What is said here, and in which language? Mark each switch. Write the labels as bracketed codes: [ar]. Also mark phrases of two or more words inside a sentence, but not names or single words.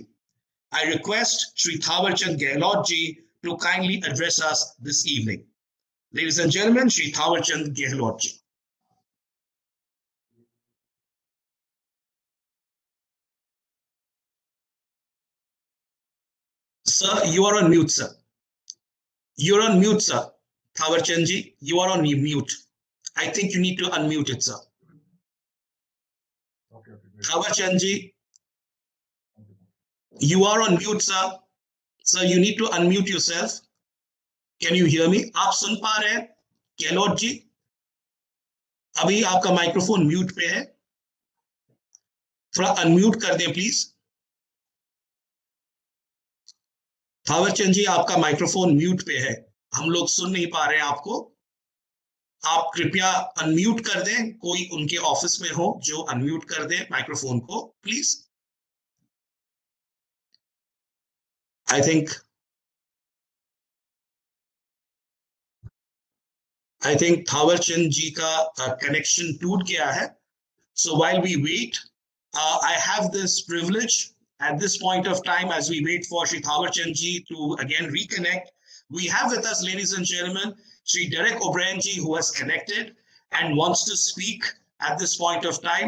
[en] I request Shri Thawarchand Gehlot ji to kindly address us this evening. Ladies and gentlemen, Shri Thawarchand Gehlot ji. Sir, you are on mute, sir. You're on mute, sir. Thawarchand ji, you are on mute. I think you need to unmute it, sir. Okay. Thawarchand ji, you are on mute, sir. Sir, you need to unmute yourself. Can you hear me? [hi] आप सुन पा रहे हैं? Gehlot जी, अभी आपका माइक्रोफोन म्यूट पे है. थोड़ा अनम्यूट कर दें, प्लीज. थावर चंद जी, आपका माइक्रोफोन म्यूट पे है, हम लोग सुन नहीं पा रहे हैं आपको। आप कृपया अनम्यूट कर दें, कोई उनके ऑफिस में हो जो अनम्यूट कर दे माइक्रोफोन को, प्लीज। [en] I think [hi] थावर चंद जी का कनेक्शन टूट गया है। [en] So while we wait, I have this privilege at this point of time, as we wait for Shri Thawar Chand ji to again reconnect. We have with us, ladies and gentlemen, Shri Derek O'Brien ji, who has connected and wants to speak at this point of time.